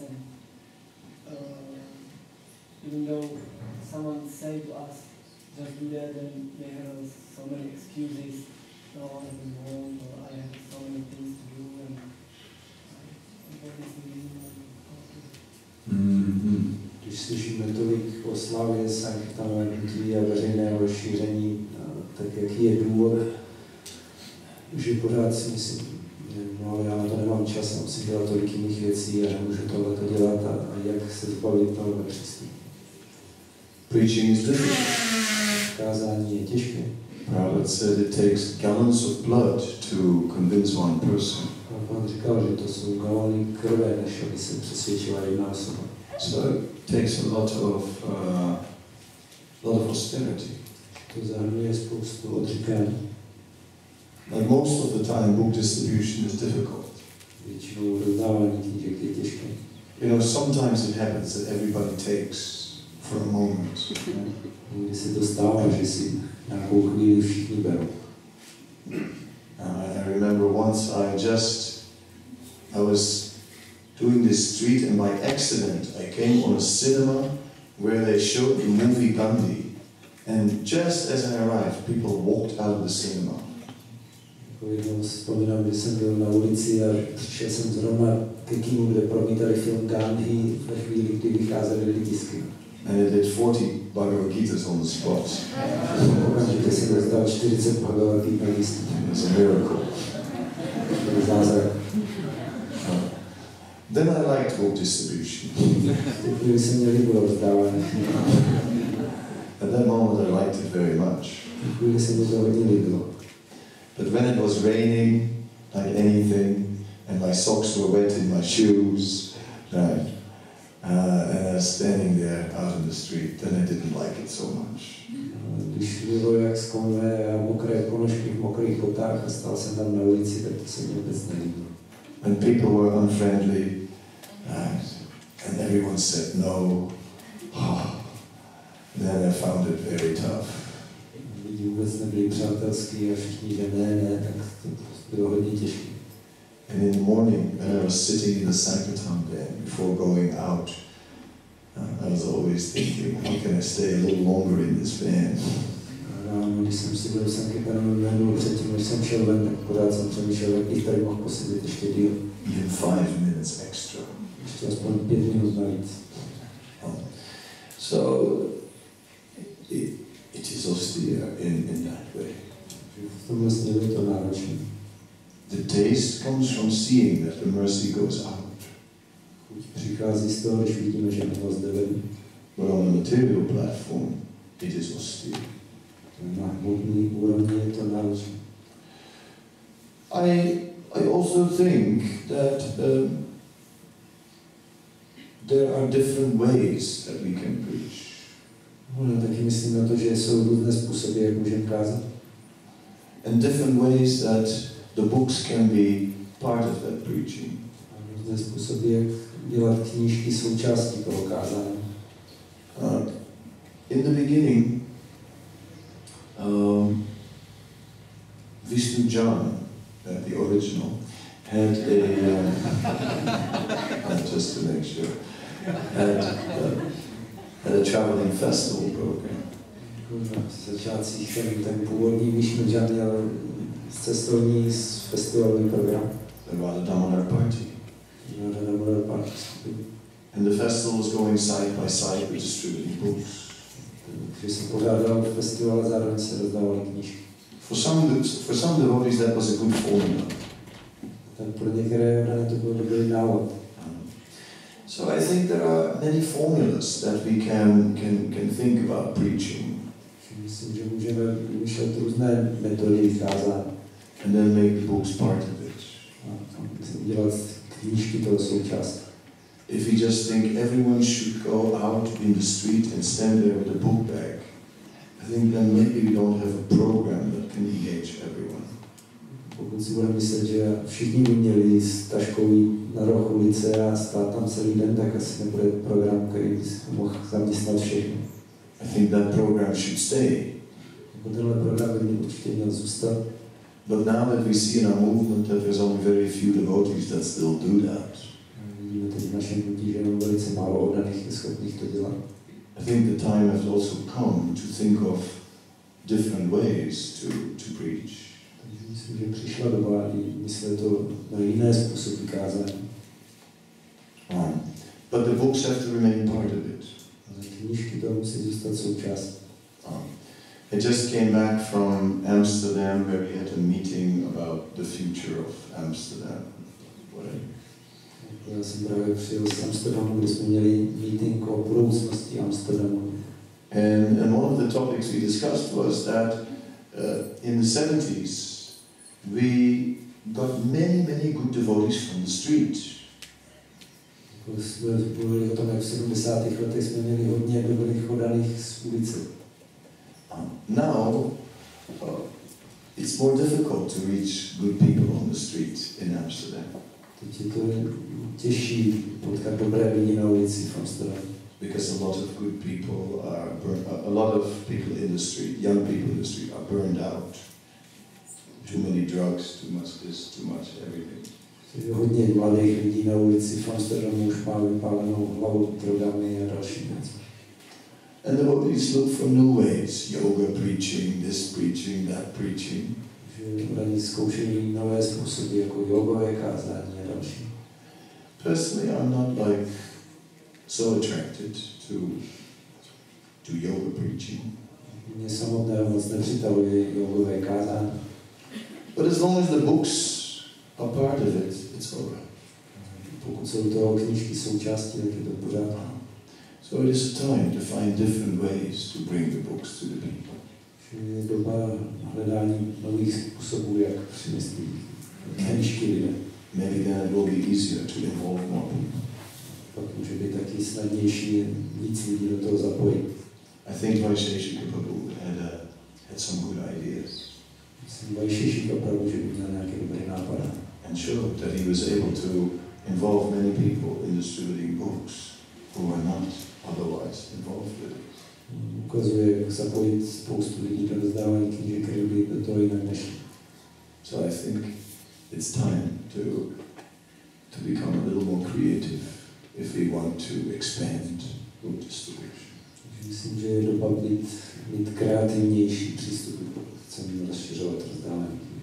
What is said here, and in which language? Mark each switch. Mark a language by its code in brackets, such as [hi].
[en] And even though someone say to us, just do that, and they have so many excuses. No, I'm wrong, or I have so many things to do, and what is the reason? [cs] Když slyšíme tolik o slavě Sankirtanové hnutí a veřejného šíření, tak jaký je důvod, že pořád si myslím, no ale já na to nemám čas, musím dělat tolik jiných věcí a nemůžu tohleto dělat a jak se zbavit toho nečistí. [en] Preaching is difficult. [cs] Kázání je těžké. [en] Prabhupada said it takes gallons of blood to convince one person. [cs] Pán říkal, že to jsou galony krve, než aby se přesvědčila jedna osoba. [en] So it takes a lot of austerity. [cs] To zahrnuje spoustu odříkání. [en] Like most of the time, book distribution is difficult. [cs] Většinou rozdávání knížek je těžké. [en] You know, sometimes it happens that everybody takes for a moment. [cs] Někdy se to stává, že si nějakou chvíli všichni berou. [en] I remember once I was doing this street and by accident I came on a cinema where they showed the movie Gandhi, and just as I arrived, people walked out of the cinema. [cs] Jednou vzpomínám, když jsem byl na ulici a přišel jsem zrovna ke kinu, kde promítali film Gandhi ve chvíli, kdy vycházely lidi z kina. [en] And it did 40 Bhagavad Gitas on the spot. [cs] Okamžitě jsem dostal 40 Bhagavad Gita na místě. [en] It's a miracle. [cs] To byl zázrak. [en] Then I liked book distribution. [cs] V chvíli se mě líbilo rozdávání. [en] At that moment I liked it very much. [cs] V chvíli se mi to hodně líbilo. [en] But when it was raining, like anything, and my socks were wet in my shoes, right, and I was standing there out in the street, then I didn't like it so much. [cs] Když bylo jak skonvé a mokré ponožky v mokrých botách a stál jsem tam na ulici, tak to se mi vůbec nelíbilo. [en] When people were unfriendly, and everyone said no, then I found it very tough. [cs] lidi vůbec nebyli přátelský a všichni, že ne, tak to bylo hodně těžké. [en] And in the morning, when I was sitting in the Sankirtan van before going out, I was always thinking, how can I stay a little longer in this van? [cs] Ráno, když jsem si byl v Sankirtanu vanu, předtím, než jsem šel ven, tak pořád jsem přemýšlel, jak bych tady mohl posedět ještě díl. [en] Even 5 minutes extra. [cs] Ještě aspoň 5 minut navíc. [en] So, it is austere in that way. [cs] V tomhle směru je to náročné. [en] The taste comes from seeing that the mercy goes out. [cs] Chuť přichází z toho, když vidíme, že milost jde ven. [en] But on a material platform, it is austere. [cs] Na hmotný úrovni je to náročné. [en] I also think that there are different ways that we can preach. [cs] No, taky myslím na to, že jsou různé způsoby, jak můžeme kázat. [en] And different ways that the books can be part of that preaching. [cs] A různé způsoby, jak dělat knížky součástí toho kázání. [en] In the beginning, Vishnu Jan, the original, had just to make sure, had a traveling festival program. [cs] V začátcích ten původní Vishnu Jan měl cestovní festivalový program. [en] The Radha Damodar party. And the festival was going side by side with distributing books. [cs] Když se pořádal festival a zároveň se rozdávaly knížky. [en] For some devotees that was a good formula. [cs] Tak pro některé to byl dobrý návod. [en] So I think there are many formulas that we can think about preaching. [cs] Myslím, že můžeme vymýšlet různé metody kázání. [en] And then make the books part of it. [cs] A udělat knížky toho součástí. [en] If we just think everyone should go out in the street and stand there with a book bag, I think then maybe we don't have a program that can engage everyone. [cs] Pokud si budeme myslet, že všichni by měli s taškou na roh ulice a stát tam celý den, tak asi nebude program, který by si mohl zaměstnat všechny. [en] I think that program should stay. [cs] Tenhle program by určitě měl zůstat. [en] But now that we see in our movement that there's only very few devotees that still do that. [cs] Vidíme teď v našem hnutí, že jenom velice málo oddaných je schopných to dělat. [en] I think the time has also come to think of different ways to preach. [cs] Takže myslím, že přišla doba i myslet to na jiné způsoby kázání. [en] But the books have to remain part of it. [cs] Ale knížky to musí zůstat součástí. [en] I just came back from Amsterdam where we had a meeting about the future of Amsterdam. [cs] Já jsem právě přijel z Amsterdamu, kde jsme měli meeting o budoucnosti Amsterdamu. [en] And one of the topics we discussed was that in the 70s we got many good devotees from the street. [cs] Jsme mluvili o tom, jak v 70. letech jsme měli hodně dobrých oddaných z ulice. [en] Now it's more difficult to reach good people on the street in Amsterdam. [cs] Teď je to těžší potkat dobré lidi na ulici v Amsterdamu. [en] Because a lot of good people are a lot of people in the street, young people in the street are burned out. Too many drugs, too much this, too much everything. [cs] Hodně mladých lidí na ulici v Amsterdamu už má vypálenou hlavu drogami a další věci. [en] And the devotees look for new ways, yoga preaching, this preaching, that preaching. [cs] Že oni zkoušejí nové způsoby jako jogové kázání a další. [en] Personally, I'm not like so attracted to yoga preaching. [cs] Mě samotného moc nepřitahuje jogové kázání. [en] But as long as the books are part of it, it's all right. [cs] Pokud jsou toho knížky součástí, tak je to pořád. [en] So it is a time to find different ways to bring the books to the people. [cs] Je doba hledání nových způsobů, jak přinést knížky lidem. [en] Maybe then it will be easier to involve more people. [cs] Pak může být taky snadnější víc lidí do toho zapojit. [en] I think Vaisheshika Prabhu had some good ideas. [cs] Myslím, Vaisheshika Prabhu, že by měl nějaké dobré nápady. [en] And showed that he was able to involve many people in distributing books who were not otherwise involved with it. [cs] ukazuje, jak zapojit spoustu lidí do rozdávání knížek, které by do toho jinak nešli. [en] So I think it's time to become a little more creative if we want to expand book distribution. [cs] Myslím, že je doba být kreativnější přístup, pokud chceme rozšiřovat rozdávání.